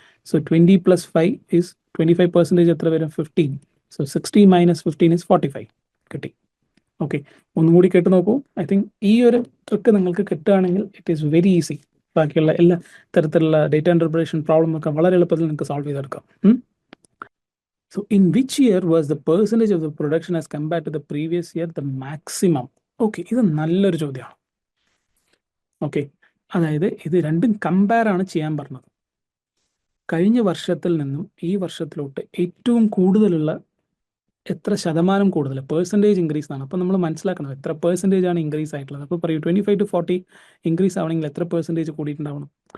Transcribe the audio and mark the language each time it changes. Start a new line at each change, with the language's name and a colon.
Malayalam: So 20 + 5 is 25%. എത്ര വരും? 15. So 60 - 15 is 45. കിട്ടി. ഓക്കെ, ഒന്നും കൂടി കേട്ട് നോക്കൂ.
English: I think
Malayalam: ഈ ഒരു ട്രിക്ക് നിങ്ങൾക്ക് കിട്ടുകയാണെങ്കിൽ
English: It is very easy.
Malayalam: ബാക്കിയുള്ള എല്ലാ തരത്തിലുള്ള ഡേറ്റ ഇൻ്റർപ്രിറ്റേഷൻ പ്രോബ്ലം ഒക്കെ വളരെ എളുപ്പത്തിൽ നിങ്ങൾക്ക് സോൾവ് ചെയ്തെടുക്കാം.
English: So in which year was the percentage of the production as compared to the previous year the maximum?
Malayalam: Okay, ഇത് നല്ലൊരു ചോദ്യമാണ്. ഓക്കെ, അതായത് ഇത് രണ്ടും കമ്പയർ ആണ് ചെയ്യാൻ പറഞ്ഞത്. കഴിഞ്ഞ വർഷത്തിൽ നിന്നും ഈ വർഷത്തിലോട്ട് ഏറ്റവും കൂടുതലുള്ള എത്ര ശതമാനം കൂടുതൽ പെർസെൻറ്റേജ് ഇൻക്രീസ് ആണ്. അപ്പോൾ നമ്മൾ മനസ്സിലാക്കണം എത്ര പെർസെൻറ്റേജ് ആണ് ഇൻക്രീസ് ആയിട്ടുള്ളത്. അപ്പോൾ പറയൂ, 25 to 40 ഇൻക്രീസ് ആവണമെങ്കിൽ എത്ര പെർസെൻറ്റേജ് കൂടിയിട്ടുണ്ടാവണം?